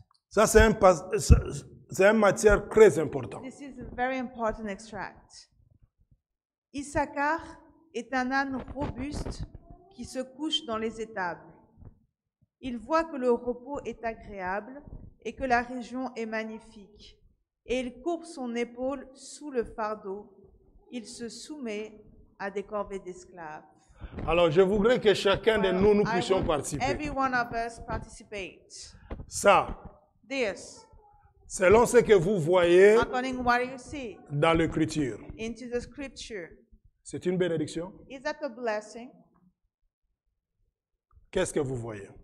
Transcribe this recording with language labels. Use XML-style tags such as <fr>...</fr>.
<fr>Ça, c'est une matière très importante.</fr> <en>This is a very important extract.</en> <fr>Issachar est un âne robuste qui se couche dans les étables. Il voit que le repos est agréable et que la région est magnifique. Et il courbe son épaule sous le fardeau. Il se soumet à des corvées d'esclaves. Alors, je voudrais que chacun de nous, nous</fr> <en>I</en> <fr>puissions</fr> <en>want</en> <fr>participer.</fr> <en>every one of us participate.</en> <fr>Ça,</fr> <en>This,</en> <fr>selon ce que vous voyez</fr> <en>according to what you see</en> <fr>dans l'écriture,</fr> <en>into the scripture,</en> <fr>c'est une bénédiction?</fr> <en>is that a blessing?</en> <fr>Qu'est-ce que vous voyez?</fr>